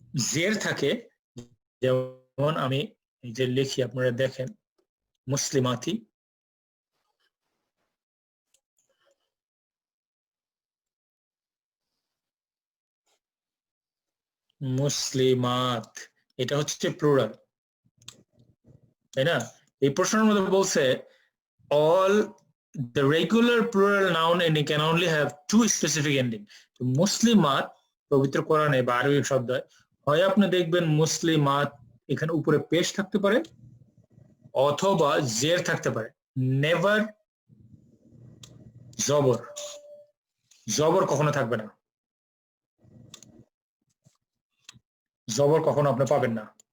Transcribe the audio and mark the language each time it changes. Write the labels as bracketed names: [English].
[Bangla] জের থাকে, যেমন আমি এই যে লিখি আপনারা দেখেন মুসলিমাতি, মুসলিমাত, এটা হচ্ছে প্লুরাল, তাই না? এই প্রশ্নের মধ্যে বলছে [English] all the regular plural noun ending can only have two specific ending. [Bangla] মুসলিমাত পবিত্র কোরআনে বা আরবি শব্দ হয় আপনি দেখবেন মুসলিমাত এখানে উপরে পেশ থাকতে পারে অথবা জের থাকতে পারে, নেভার জবর, জবর কখনো থাকবে না, জবর কখনো আপনি পাবেন না।